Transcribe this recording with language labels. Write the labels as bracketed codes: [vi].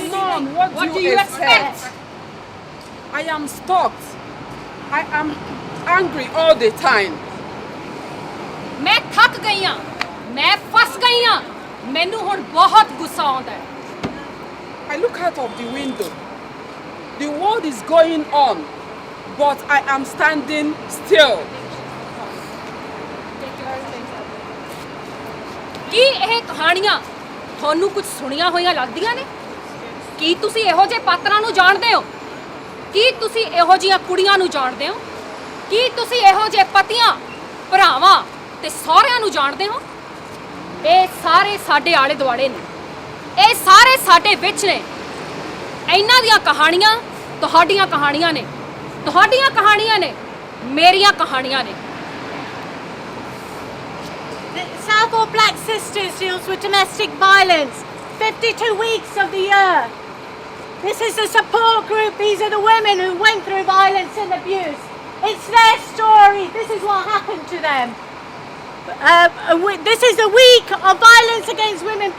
[en] the norm. What do you expect? I am stalked. I am angry all the time. [pa] ਮੈਂ ਥੱਕ ਗਈ ਹਾਂ, ਮੈਂ ਫਸ ਗਈ ਹਾਂ, ਮੈਨੂੰ ਹੁਣ ਬਹੁਤ ਗੁੱਸਾ ਆਉਂਦਾ ਹੈ। [en] I look out of the window. The world is going on, but I am standing still. [pa] ਕੀ ਇਹ ਕਹਾਣੀਆਂ ਤੁਹਾਨੂੰ ਕੁਝ ਸੁਣੀਆਂ ਹੋਈਆਂ ਲੱਗਦੀਆਂ ਨੇ? ਕੀ ਤੁਸੀਂ ਇਹੋ ਜਿਹੇ ਪਾਤਰਾਂ ਨੂੰ ਜਾਣਦੇ ਹੋ? ਕੀ ਤੁਸੀਂ ਇਹੋ ਜਿਹੀਆਂ ਕੁੜੀਆਂ ਨੂੰ ਜਾਣਦੇ ਹੋ? ਕੀ ਤੁਸੀਂ ਇਹੋ ਜਿਹੇ ਪਤੀਆਂ, ਭਰਾਵਾਂ ਤੇ ਸਹੁਰਿਆਂ ਨੂੰ ਜਾਣਦੇ ਹੋ? ਇਹ ਸਾਰੇ ਸਾਡੇ ਆਲੇ ਦੁਆਲੇ ਨੇ, ਇਹ ਸਾਰੇ ਸਾਡੇ ਵਿੱਚ ਨੇ। ਇਹਨਾਂ ਦੀਆਂ ਕਹਾਣੀਆਂ ਤੁਹਾਡੀਆਂ ਕਹਾਣੀਆਂ ਨੇ, ਤੁਹਾਡੀਆਂ ਕਹਾਣੀਆਂ ਨੇ ਮੇਰੀਆਂ ਕਹਾਣੀਆਂ ਨੇ। [en] The Southall Black Sisters deals with domestic violence 52 weeks of the year. This is a support group. These are the women who went through violence and abuse. It's their story. This is what happened to them. This is a week of violence against women.